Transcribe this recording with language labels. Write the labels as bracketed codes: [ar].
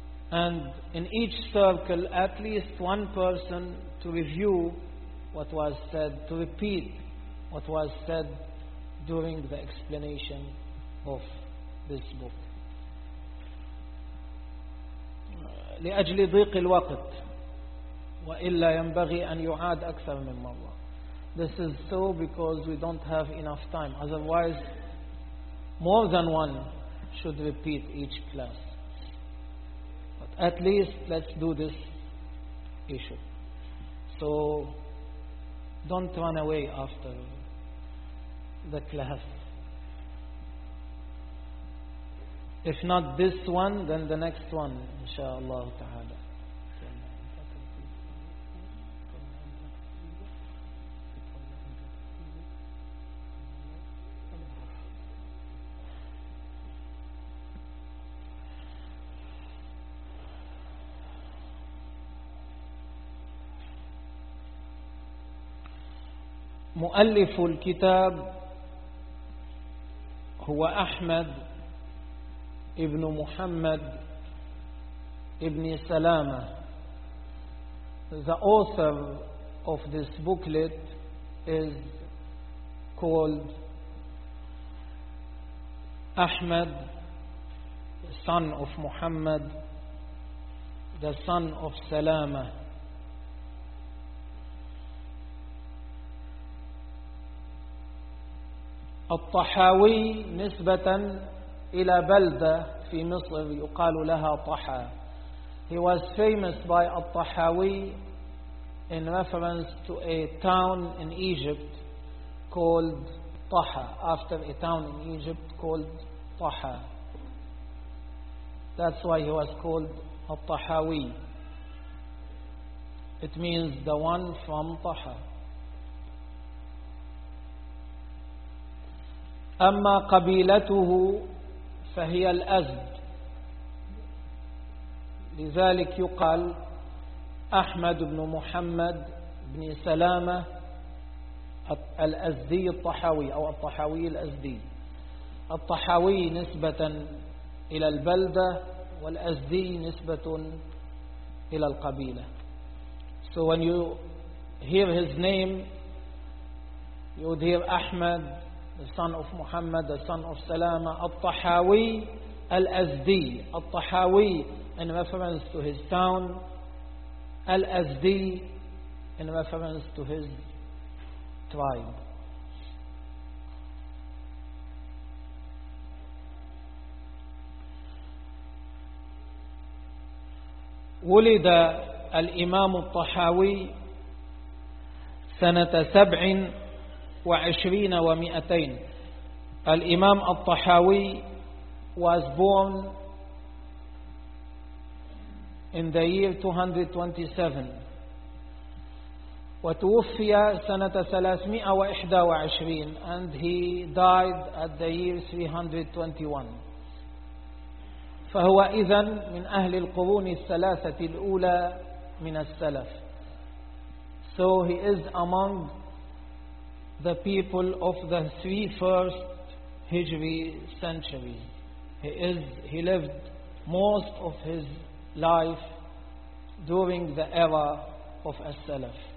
[en] And in each circle, at least one person to review what was said, to repeat what was said during the explanation of this book. [ar] لأجل ضيق الوقت وإلا ينبغي أن يعاد أكثر من مرة. [en] This is so because we don't have enough time. Otherwise, more than one should repeat each class. But at least let's do this issue. So don't run away after the class. If not this one, then the next one, inshallah ta'ala. [ar] مؤلف الكتاب هو أحمد ابن محمد ابن سلامة. [en] The author of this booklet is called Ahmed, son of Muhammad, the son of Salama. [ar] الطحاوي نسبة إلى بلدة في مصر يقال لها طحا. [en] He was famous by الطحاوي in reference to a town in Egypt called Taha, after a town in Egypt called Taha. That's why he was called الطحاوي. It means the one from Taha. [ar] أما قبيلته فهي الأزد, لذلك يقال أحمد بن محمد بن سلامة الأزدي الطحاوي أو الطحاوي الأزدي. الطحاوي نسبة إلى البلدة والأزدي نسبة إلى القبيلة. [en] So when you hear his name you would hear Ahmad, the son of Muhammad, the son of Salama, al-Tahawi al-Azdi, al-Tahawi in reference to his town, al-Azdi in reference to his tribe. [ar] ولد الإمام الطحاوي سنة 27 و200. [en] الإمام الطحاوي was born in the year 227 [ar] وتوفي سنة 321 [en] and he died at the year 321. [ar] فهو إذن من أهل القرون الثلاثة الأولى من السلف. [en] So he is among the people of the three first Hijri centuries. He lived most of his life during the era of As-Salaf.